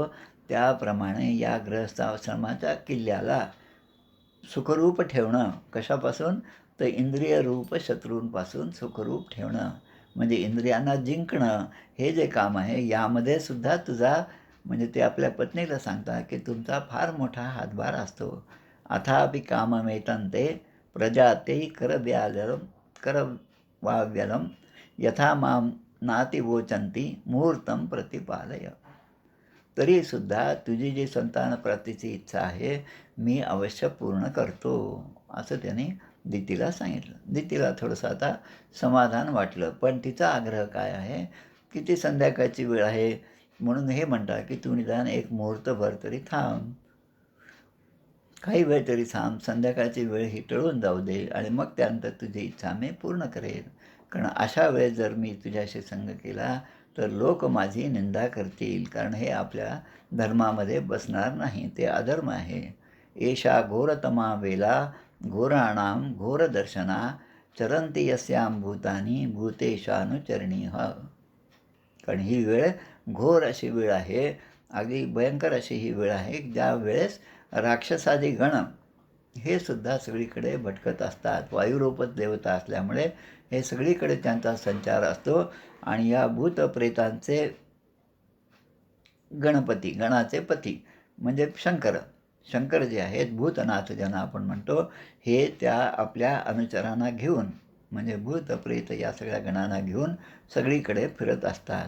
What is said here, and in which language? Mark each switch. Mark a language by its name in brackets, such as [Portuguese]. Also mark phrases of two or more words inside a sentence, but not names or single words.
[Marathi] त्याप्रमाणे या गृहस्थाश्रमाच्या किल्ल्याला सुखरूप ठेवणं कशापासून? तर इंद्रियरूप शत्रूंपासून सुखरूप ठेवणं. म्हणजे इंद्रियांना जिंकणं हे जे काम आहे, यामध्ये सुद्धा तुझा म्हणजे ते आपल्या पत्नीला सांगतात, की तुमचा फार मोठा हातभार असतो. [Sanskrit] अथापि काममेतन्ते प्रजाते करवाव्यलं यथा मां नातिवोचन्ति मुहूर्तं प्रतिपालय. [Marathi] तरीसुद्धा तुझी जी संतानप्राप्तीची इच्छा आहे, मी अवश्य पूर्ण करतो, असं त्याने दितीला सांगितलं. दितीला थोडंसं आता समाधान वाटलं. पण तिचा आग्रह काय आहे, की ती संध्याकाळची वेळ आहे, म्हणून हे म्हणतात, की तू निदान एक मुहूर्तभर तरी थांब. काही वेळ तरी थांब, संध्याकाळची वेळ ही टळून जाऊ दे आणि मग त्यानंतर तुझी इच्छा मी पूर्ण करेन. कारण अशा वेळेस जर मी तुझ्याशी संग केला, तर लोक माझी निंदा करतील. कारण हे आपल्या धर्मामध्ये बसणार नाही, ते अधर्म आहे. [Sanskrit] एषा घोरतमा वेला घोराणां घोरदर्शना चरन्ति यस्यां भूतानि भूतेशानुचरणीः. [Marathi] कारण ही वेळ घोर अशी वेळ आहे, अगदी भयंकर अशी ही वेळ आहे, ज्या वेळेस राक्षसादी गण हे सुद्धा सगळीकडे भटकत असतात. वायुरूपच देवता असल्यामुळे हे सगळीकडे त्यांचा संचार असतो आणि या भूतप्रेतांचे गणपती, गणाचे पती म्हणजे शंकर जे आहेत, भूतनाथ ज्यांना आपण म्हणतो, हे त्या आपल्या अनुचरांना घेऊन म्हणजे भूत प्रेत या सगळ्या गणांना घेऊन सगळीकडे फिरत असतात.